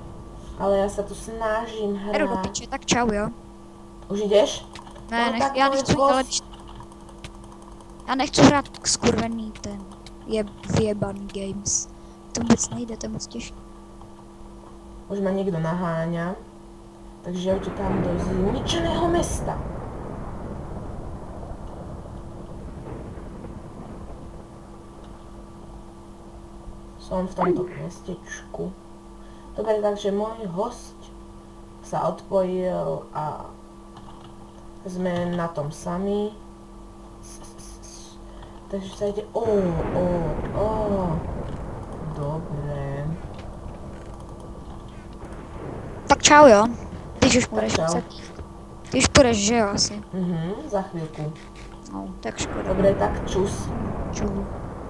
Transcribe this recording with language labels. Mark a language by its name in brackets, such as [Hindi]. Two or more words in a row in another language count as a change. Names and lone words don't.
[Slovak] Ale ja sa tu snažím [Czech] Jdu do [Slovak] hrať. [Czech] piče, tak čau, jo. [Slovak] Už ideš? [Czech] Ne, No, tak já můj nechci, host. ale já nechci hrát skurvený ten vyjebaný games. To vůbec nejde, to je moc těžké. [Slovak] Už ma niekto naháňa. Takže ja utekám do zničeného mesta. Som v tomto mestečku. Dobre, takže môj host sa odpojil a sme na tom sami. Takže sa ide... Dobre. [Czech] Tak čau, jo. Ty už půjdeš čau. muset. Ty už půjdeš, že jo, asi. [Slovak] Za chvíľku. No, tak škoda. Dobre, tak čus. Čau.